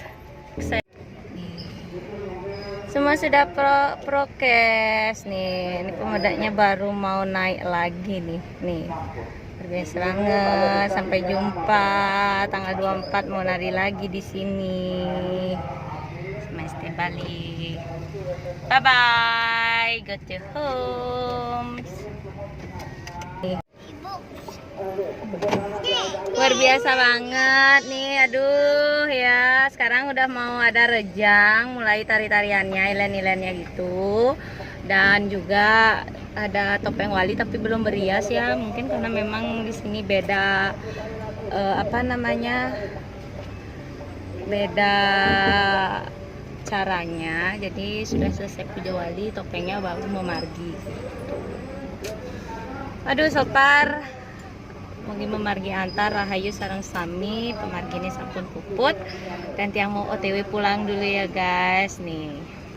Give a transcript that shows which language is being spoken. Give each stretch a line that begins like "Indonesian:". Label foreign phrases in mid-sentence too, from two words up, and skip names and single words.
Indonesian: Semua sudah prokes nih. Ini pemedaknya baru mau naik lagi nih. Biasa banget. Sampai jumpa tanggal 24 mau nari lagi di sini. Semester balik.
English: Bye bye. Go to home.
Indonesian: Luar biasa banget nih. Aduh ya. Sekarang udah mau ada rejang, mulai tari-tariannya, ilen-ilennya gitu. Dan juga ada topeng wali tapi belum berias ya, mungkin karena memang di sini beda beda caranya. Jadi sudah selesai puja wali, topengnya baru mau margi.
Balinese: Aduh sopar mungkin memargi antar rahayu sareng sami pemargine sampun puput
Indonesian: dan tiang mau OTW pulang dulu ya guys nih.